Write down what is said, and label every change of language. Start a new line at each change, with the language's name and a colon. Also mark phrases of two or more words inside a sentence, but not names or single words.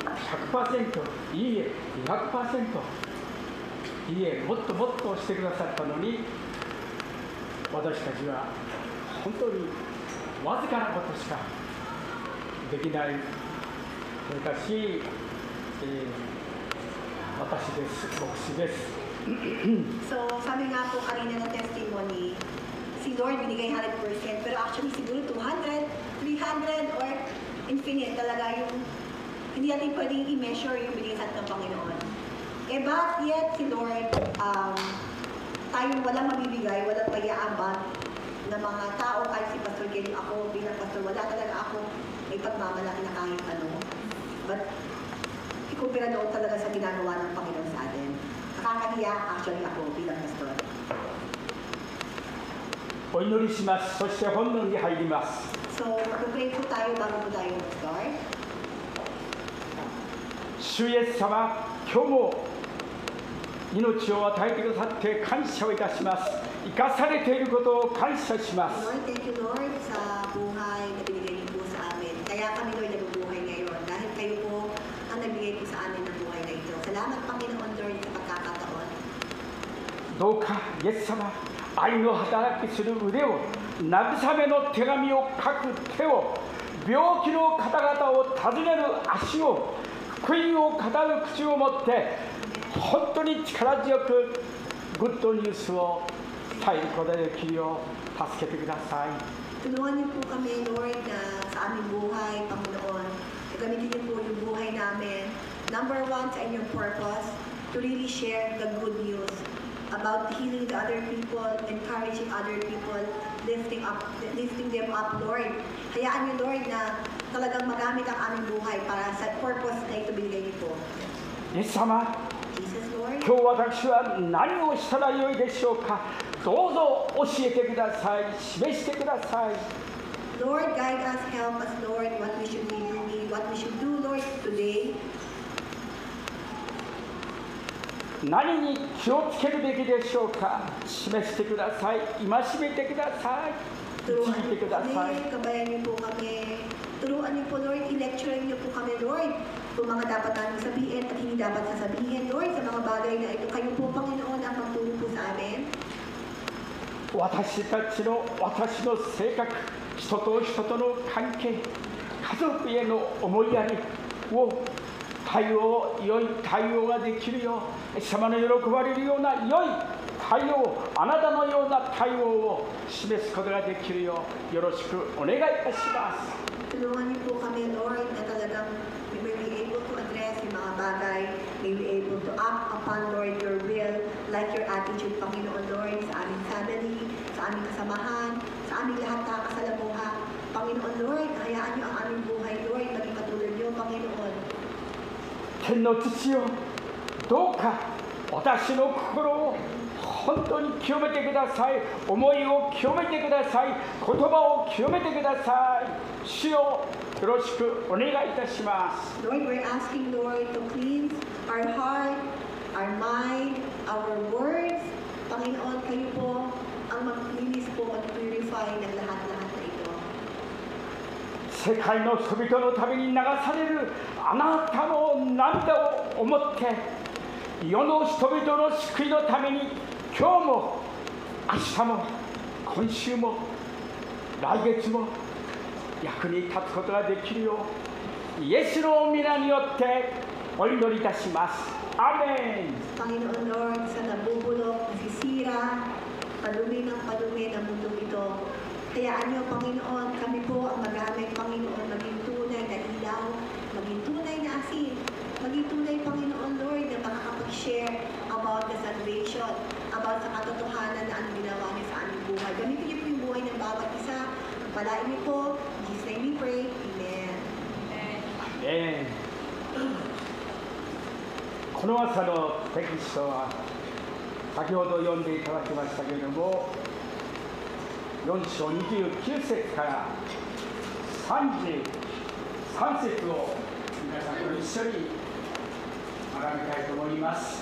Japanese: 100% いいえ 200% いいえもっともっとしてくださったのに、私たちは本当にわずかなことしかできない。しかし、私です、牧師です。
Filipino: So, sabi nga po kanina ng testimony, si Lord binigay 100%, pero actually siguro 200, 300,
English: or infinite
Filipino: talaga yung, hindi natin pwedeng i-measure yung binigay sa atin ng Panginoon. Eh, but yet si Lord, tayong walang mabibigay, walang payaabang ng mga tao, kahit si Pastor Kenny, ako bilang pastor, wala talaga ako may pagmamalaki na kahit ano. But, ikumpira doon talaga sa ginagawa ng Panginoon sa atin. Nakakahiya actually ako bilang pastor.
Japanese: お祈りします。そして本論に入ります。
Filipino: So, mag-pray po tayo bago po tayo mag-start.
Japanese: 主イエス様、今日も命を与えてくださって感謝をいたします。生かされていることを感謝します。
Filipino: Lord,
English: thank you
Filipino: Lord sa buhay na binigay niyo po sa amin. Kaya kami Lord nabubuhay ngayon dahil kayo po ang nagbigay po sa amin ng buhay na ito. Salamat Panginoon Lord sa pagkakataon.
Japanese: どうかイエス様、愛の働きする腕を、慰めの手紙を書く手を、病気の方々を訪ねる足を、福音を語る口を持って本当に力強くグッドニュースを伝えることができるよう助けてください。
Filipino: Tulungan niyo po kami Lord na sa aming buhay, Panginoon. Gamitin niyo po yung buhay namin.
English: Number one
Filipino: sa inyong
English: purpose, to really share the good news about healing the other people, encouraging other people, lifting them up, Lord.
Filipino: Hayaan niyo, Lord, na talagang magamit ang aming buhay para sa purpose na ito binigay niyo po.
Japanese: イエス様、
English: Jesus, Lord.
Japanese: 今日私は何をしたらよいでしょうか。どうぞ教えてください。示してください。
English: Lord, guide us, help us, Lord, what we should do, Lord, today.
Japanese: 何に気をつけるべきでしょうか。示してください。戒めてください。
Filipino: Turuan
Japanese: 導いて
Filipino: niyo
Japanese: く
Filipino: po
Japanese: ださい。
Filipino: kami, kabayan niyo po kami. Turuan niyo po, Lord, i-lecture niyo po kami, Lord. Kung mga dapat namin sabihin at hindi dapat sasabihin, Lord, sa mga bagay na ito, kayo po, Panginoon, ang magturo po sa amin.
Japanese: 私の性格、人と人との関係、家族への思いやりを良い対応ができるよう、イエス様の喜ばれるような良い対応、あなたのような対応を示すことができるよう、よろしくお願いいたします。
Filipino: Tulungan niyo po kami,
English: Lord,
Filipino: na talagang
English: we may be able to address
Filipino: yung mga bagay,
English: may be able to act upon, Lord, your will, like your attitude,
Filipino: Panginoon, Lord, sa aming family, sa aming kasamahan, sa aming lahat nakakasalamuha. Panginoon, Lord, hayaan niyo ang aming buhay, Lord, maging katulad niyo, Panginoon.
Japanese: 天の父よ、どうか私の心を本当に清めてください。思いを清めてください。言葉を清めてください。主よ、よろしくお願いいたします。
English: Lord, we're asking, Lord, to cleanse our heart, our mind, our words.
Filipino: Panginoon, kayo po ang maglinis po at purify ng lahat-lahat na ito.
Japanese: 世界の人々のために流されるあなたの涙を思って、世の人々の救いのために今日も明日も今週も来月も役に立つことができるよう、イエスの皆によってお祈りいたします。アーメン。
Filipino: Panginoon Lord, sa nabubulok, nasisira, padumi ng padumi ng mundong ito, hayaan niyo, Panginoon, kami po ang magamit, Panginoon, maging tunay na ilaw, maging tunay na asin, maging tunay, Panginoon Lord, na makakapag-share
English: about the salvation, about
Filipino: sa katotohanan na ang ginawa niyo sa aming buhay. Gamitin niyo po yung buhay ng bawat isa. Palain niyo po.
English: In Jesus' name we pray. Amen.
Japanese: この朝のテキストは先ほど読んでいただきましたけれども、4章29節から33節を皆さんと一緒に学びたいと思います。